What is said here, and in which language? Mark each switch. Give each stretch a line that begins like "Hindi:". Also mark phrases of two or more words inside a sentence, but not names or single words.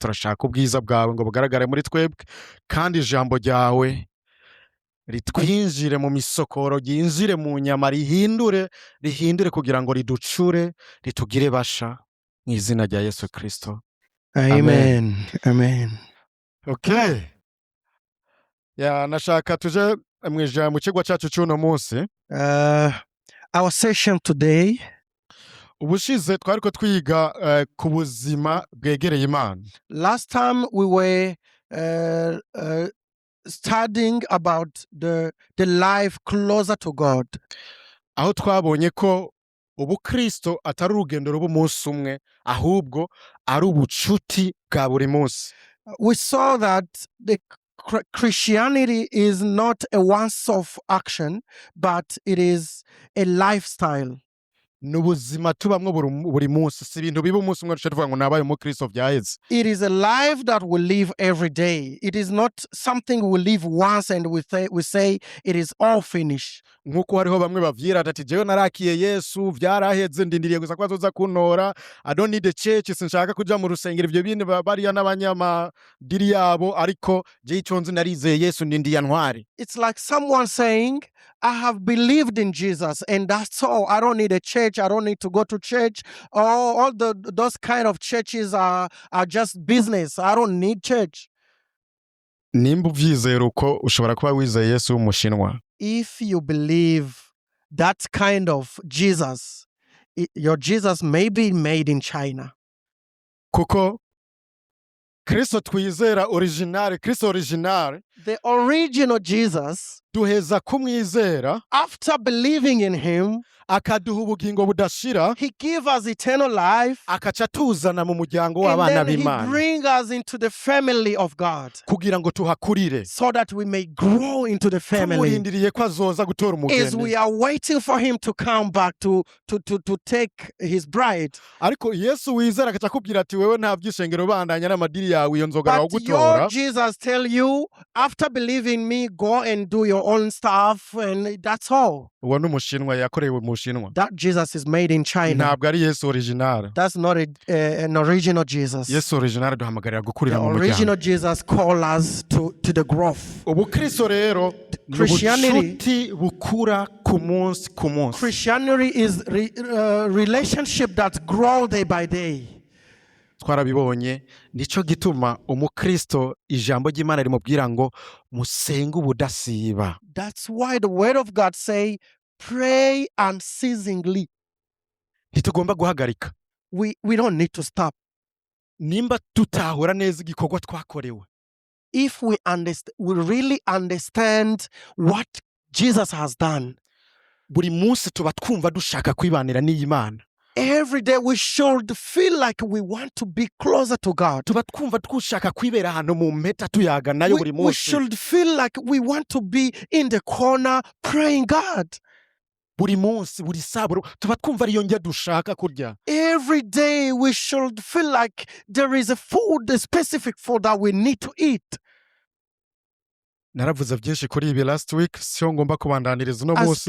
Rundi: Turashaka ubwiza bwawe ngo bugaragare muri twebwe kandi ijambo ryawe ritwinjire mu misokoro, ryinjire mu nyama, rihindure kugira ngo riducure, ritugire basha mu izina rya Yesu Kristo. Amen. Amen. Okay. Ya nashaka tuje mu kigwa cyacu cy'uno munsi.
English: Our session today,
Rundi: ubushize twariko twiga ku buzima bwegereye Imana.
English: Last time we were studying about the life closer to God.
Rundi: aho twabonye ko ubukristo atari urugendo rw'umunsi umwe ahubwo ari ubucuti bwa buri munsi.
English: We saw that the Christianity is not a once-off action, but it is a lifestyle.
Rundi: ni ubuzima tubamwo buri munsi, si ibintu biba umunsi umwe duce tuvuga ngo nabaye umukristo byaheze.
English: It is a life that we live every day. It is not something we live once and we say it is all finished.
Rundi: nk'uko hariho bamwe bavyirata ati jewe narakiye Yesu vyaraheze ndindiriye gusa ko azoza kuntora,
English: I don't need a church,
Rundi: sinshaka kuja mu rusengero, ivyo bindi bariya n'abanyamadiri yabo, ariko je ico nzi narizeye Yesu ndindiye ntware.
English: It's like someone saying, I have believed in Jesus and that's all. I don't need a church. I don't need to go to church. All those kind of churches are just business. I don't need church.
Rundi: Nimba uvyizera uko ushobora kuba wizeye Yesu w'umushinwa.
English: If you believe that kind of Jesus, your Jesus may be made in China.
Rundi: Kuko Kristo twizera original, Kristo original,
English: the original Jesus,
Rundi: duheza kumwizera,
English: after believing in him,
Rundi: akaduha ubugingo budashira,
English: he gives us eternal life,
Rundi: akaca tuzana mu muryango w'abana
English: and then
Rundi: b'Imana,
English: he brings us into the family of God,
Rundi: kugira ngo tuhakurire,
English: so that we may grow into the family.
Rundi: tumurindiriye ko azoza gutora As umugeni.
English: we are waiting for him to come back to take his bride.
Rundi: Ariko Yesu wizera akaca akubwira ati wewe nta vyishengero bandanya n'amadiri yawe, iyo nzoga But rawugutora.
English: your Jesus tell you, after believing me, go and do your own stuff, and that's all.
Rundi: Uwo n'umushinwa yakorewe mu Bushinwa.
English: That Jesus is made in China.
Rundi: Ntabwo ari Yesu original.
English: That's not an original Jesus.
Rundi: Yesu original duhamagarira gukurira The mu muryango.
English: original Jesus call us to the growth.
Rundi: Ubukristo rero ni ubucuti bukura ku munsi ku munsi.
English: Christianity is relationship that grow day by day.
Rundi: Twarabibonye, nico gituma umukristo ijambo ry'Imana rimubwira ngo musenge ubudasiba.
English: That's why the word of God say, pray unceasingly.
Rundi: Ntitugomba guhagarika.
English: We don't need to stop.
Rundi: Nimba tutahura neza igikorwa twakorewe.
English: If we really understand what Jesus has done,
Rundi: buri munsi tuba twumva dushaka kwibanira n'Imana.
English: Every day we should feel like we want to be closer to God.
Rundi: Tuba twumva dushaka kwibera hano mu mpeta tuyaga nayo buri munsi.
English: We should feel like we want to be in the corner praying God.
Rundi: Buri munsi, buri saburo, tuba twumva ariyo njya dushaka kurya.
English: Every day we should feel like there is a food, a specific food that we need to eat.
Rundi: Naravuze byinshi kuri ibi
English: last week,
Rundi: siyo ngomba kubandaniriza uno munsi.